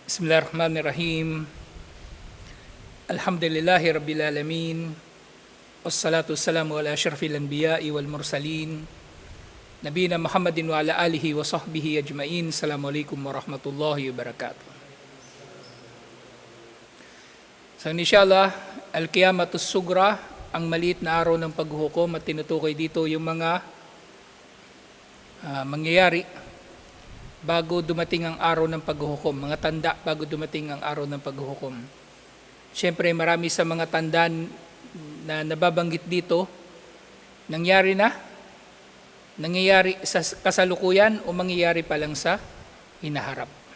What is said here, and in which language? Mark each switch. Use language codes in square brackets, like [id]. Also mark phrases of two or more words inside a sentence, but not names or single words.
[ar] بسم الله الرحمن الرحيم. الحمد لله رب العالمين. والصلاة والسلام على أشرف الأنبياء والمرسلين. نبينا محمد وعلى آله وصحبه أجمعين. السلام عليكم ورحمة الله وبركاته. [tl] So [ar] إن شاء الله, القيامة الصغرى, [tl] ang maliit na araw ng paghuhukom, at tinutukoy dito yung mga mangyayari bago dumating ang araw ng paghuhukom, mga tanda bago dumating ang araw ng paghuhukom. Siyempre, marami sa mga tanda na nababanggit dito, nangyari sa kasalukuyan o mangyayari pa lang sa hinaharap.